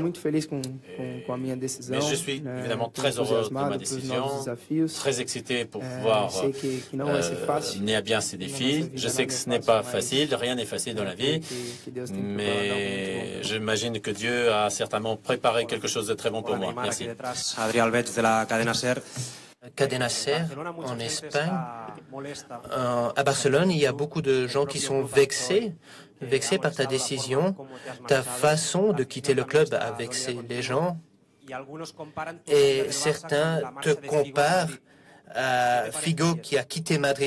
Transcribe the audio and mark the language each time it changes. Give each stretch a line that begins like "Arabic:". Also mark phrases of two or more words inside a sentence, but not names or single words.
French: Mais je suis évidemment très heureuse de ma décision, très excité pour pouvoir mener à bien ces défis. Je sais que ce n'est pas facile, rien n'est facile dans la vie, mais j'imagine que Dieu a certainement préparé quelque chose de très bon pour moi. Merci. Adrià Albeig de la Cadena SER. Cadena SER en Espagne. À Barcelone, il y a beaucoup de gens qui sont vexés par ta décision. Ta façon de quitter le club a vexé les gens. Et certains te comparent à Figo qui a quitté Madrid.